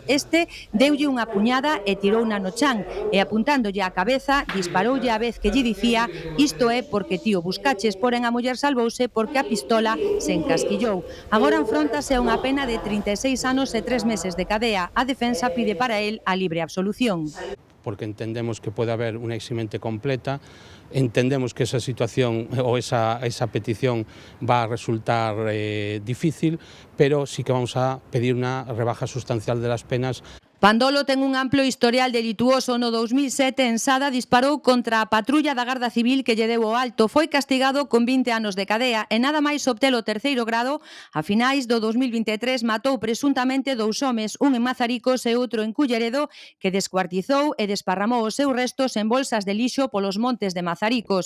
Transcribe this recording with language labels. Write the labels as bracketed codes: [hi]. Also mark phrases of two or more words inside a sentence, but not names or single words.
[gl] Este deulle unha puñada e tirouna no chan e, apuntándolle á cabeza, disparoulle á vez que lle dicía: "Isto é porque ti o buscaches", porén a muller salvouse porque a pistola se encasquillou. Agora enfróntase a unha pena de 36 anos e 3 meses de cadea. A defensa pide para él a libre absolución. [es] Porque entendemos que puede haber una eximente completa, entendemos que esa situación o esa petición va a resultar difícil, pero sí que vamos a pedir una rebaja sustancial de las penas. [gl] Pandolo ten un amplo historial delituoso. No 2007 en Sada disparou contra a patrulla da Garda Civil que lle deu o alto. Foi castigado con 20 anos de cadea e nada máis obtelo o 3º grado. A finais do 2023 matou presuntamente 2 homes, un en Mazaricos e outro en Culleredo, que descuartizou e desparramou os seus restos en bolsas de lixo polos montes de Mazaricos.